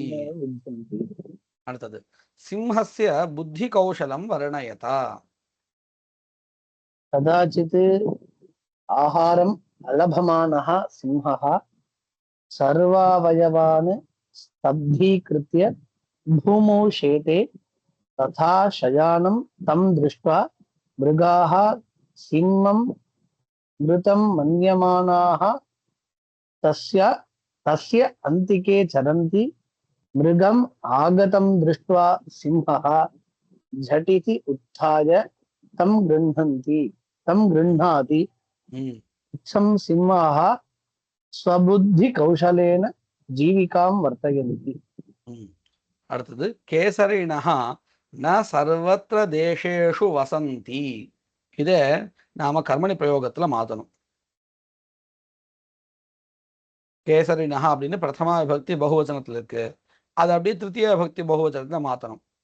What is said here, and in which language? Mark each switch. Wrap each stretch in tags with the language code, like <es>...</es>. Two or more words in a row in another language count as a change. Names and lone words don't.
<sa>அடுத்தது सिंहस्य बुद्धि कौशलं वर्णयति. कदाचित् आहारम् अलभमानः सिंहः सर्वावयवान् स्तब्धीकृत्य भूमौ शेते तथा शयानं तं दृष्ट्वा मृगाः सिंहं मृतं मन्यमानाः तस्य तस्य अन्तिके चरन्ति मृगम् आगतं दृष्ट्वा सिंहः झटिति उत्थाय तं गृह्णाति इत्थं सिंहाः स्वबुद्धिकौशलेन जीविकां वर्तयन्ति. அடுத்தது केसरिणः न सर्वत्र देशेषु वसन्ति.</sa> <ta>இத நாம கர்மணி பிரயோகத்துல மாத்தணும். கேசரிணஹா அப்படின்னு</ta> <sa>प्रथमा विभक्ति</sa> <ta>பகுவச்சனத்துல இருக்கு, அது அப்படியே</ta> <sa>तृतीया विभक्ति</sa> <ta>பகுவச்சனத்துல மாத்தணும்.</ta>